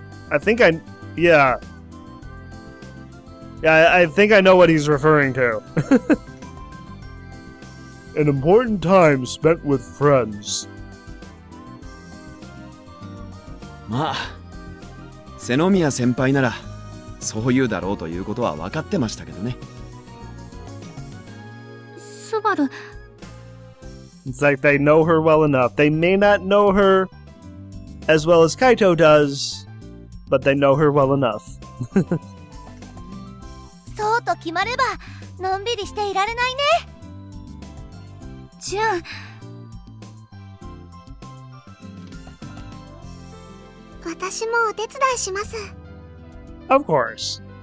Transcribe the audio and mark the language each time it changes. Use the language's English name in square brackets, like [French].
[English] I think yeah. Yeah, I think I know what he's referring to. An important time spent with friends. [Japanese] まあ、瀬宮先輩ならそう言うだろうということは分かってましたけどね。スバル。 [English] It's like they know her well enough. They may not know her as well as Kaito does, but they know her well enough. [Japanese] そうと決まればのんびりしていられないね。ジュン。私もお手伝いします。 [English] Of course.